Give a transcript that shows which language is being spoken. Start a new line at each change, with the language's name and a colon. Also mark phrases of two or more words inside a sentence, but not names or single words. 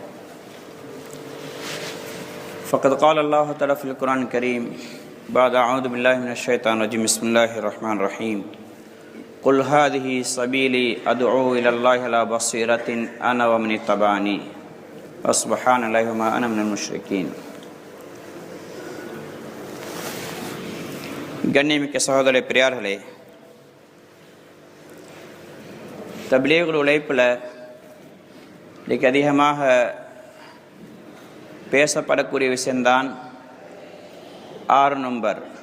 Arabic: فقد قال الله تعالى في القرآن الكريم بعد أعوذ بالله من الشيطان الرجيم بسم الله الرحمن الرحيم قل هذه سبيلي أدعو إلى الله على بصيرة أنا ومن اتبعني وسبحان الله وما أنا من المشركين.
Tamil: கண்ணியமிக்க சகோதர பெரியார்களே, தப்லீகுல் உழைப்பில் இன்றைக்கு அதிகமாக பேசப்படக்கூடிய விஷயம்தான் 6 நம்பர்.